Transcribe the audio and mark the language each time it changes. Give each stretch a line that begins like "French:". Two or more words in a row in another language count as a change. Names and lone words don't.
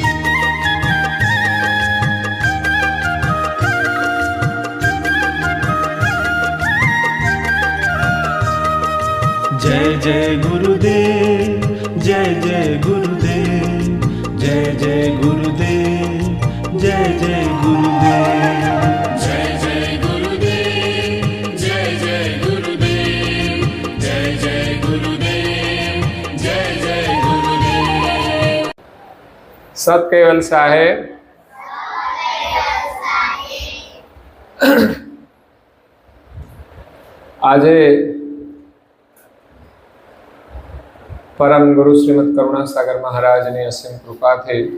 Hindi: जय जय गुरुदेव, जय जय गुरुदेव, जय जय गुरुदेव, जय जय गुरुदेव, जय जय गुरुदेव, जय जय गुरुदेव, जय जय गुरुदेव, जय जय गुरुदेव।
Gujarati: સતકેવલ સાહેબ આજે પરમ ગુરુ શ્રીમદ કરુણાસાગર મહારાજની અસીમ કૃપાથી